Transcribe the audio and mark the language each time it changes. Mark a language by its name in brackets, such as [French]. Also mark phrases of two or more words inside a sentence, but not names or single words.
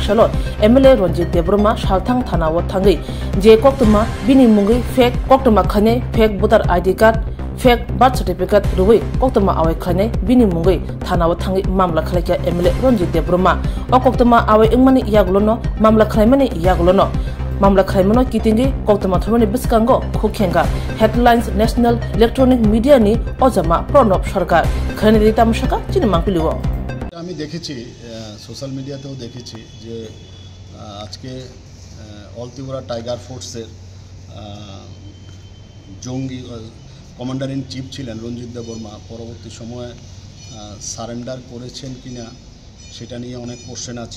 [Kok Borok] shalo MLA Ranjit Debroma shalthang thana wa thangi je koktama bini Mungui fake koktama khane [English] fake voter ID card fake birth certificate [Kok Borok] ruwi koktama awai khane bini mungui thanawa thangi mamla khalaiya MLA Ranjit Debroma o koktama awai ingmani yagulono mamla khlaimani yagulono mamla khlaimano kitingi koktama thomani biskango khukhenga [English] headlines national electronic media [Kok Borok] ni ojama pranab sarkar khane dita mushaka chinimangpiliwo [Bangla] আমি দেখেছি [English] social media-teo [Bangla] দেখেছি যে আজকে অল ত্রিপুরা টাইগার ফোর্সের জঙ্গি [English] commander in chief [Bangla] ছিলেন রঞ্জিত দেববর্মা পরবর্তী সময়ে সারেন্ডার করেছেন কিনা সেটা নিয়ে অনেক কোশ্চেন আছে।